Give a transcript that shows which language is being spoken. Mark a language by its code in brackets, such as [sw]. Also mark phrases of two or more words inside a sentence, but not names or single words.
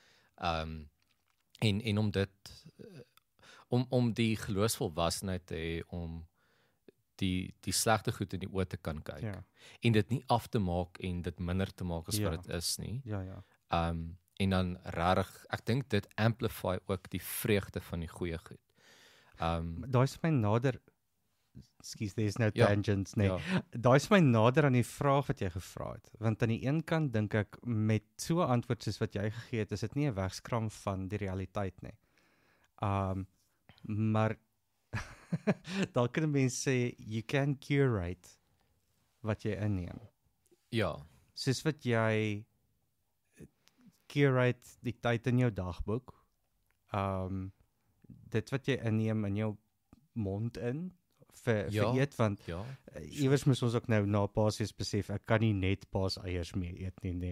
[af] En om dit om die geloofsvolwasenheid te hê om die slegte goed in die oë te kan kyk en dit nie af te maak en dit minder te maak as wat dit is nie. En dan regtig, ek dink dit amplify ook die vreugde van die goeie goed. Daai is my nader, [en] excuse, there's no tangents nie. [af] Daai is my nader aan die vraag wat jy gevra het, want aan die een kant dink ek met so 'n antwoord soos wat jy gegee het, is dit nie 'n wegskram van die realiteit nie. Maar daar kan 'n mens sê [en] you can curate [af] wat jy inneem. Ja. Soos wat jy curate die tyd in jou dagboek. Dit wat jy inneem in jou mond in vir eet, want iewers moes ons ook nou na Paasfees besef, ek kan nie net paaseiers mee eet nie.